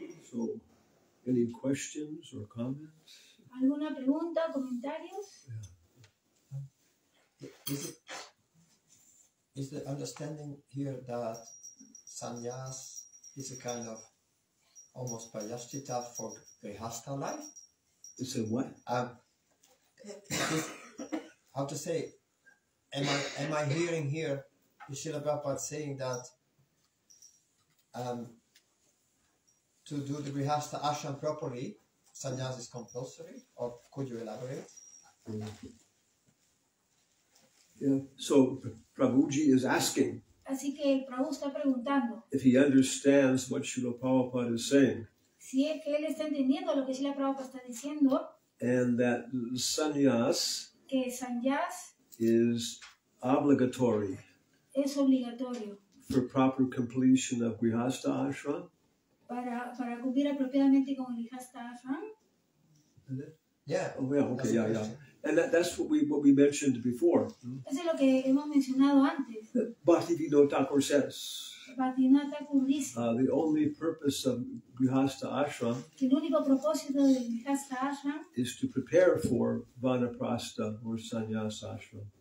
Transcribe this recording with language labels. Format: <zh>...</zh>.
<en>So, any questions or comments?</en> <es>¿Alguna pregunta o comentarios?</es> <en>Is the understanding here that sannyas is a kind of almost prayaschitta for grihastha life? It's a what? How to say? Am I hearing here Srila Prabhupada saying that to do the grihastha ashram properly, sannyas is compulsory? Or could you elaborate? Yeah. So Prabhuji is asking</en> <es>Así que Prabhu está preguntando</es> <en>if he understands what Srila Prabhupada is saying,</en> <es>si es que él está entendiendo lo que Srila Prabhupada está diciendo,</es> <en>and that sannyas</en> <es>que sannyas</es> <en>is obligatory</en> <es>es obligatorio</es> <en>for proper completion of Grihastha ashram.</en> <es>para cumplir apropiadamente con el Grihastha ashram.</es> <en>Yeah. Oh, yeah. Okay. Yeah. And that's what we mentioned before.</en> <es>Eso es lo que hemos mencionado antes.</es> <en>Bhaktivinoda Thakur says</en> <es>Bhaktivinoda Thakur dice</es> <en>the only purpose of Grihastha ashram</en> <es>que el único propósito del Grihastha ashram</es> <en>is to prepare for Vanaprastha or Sannyas ashram.</en>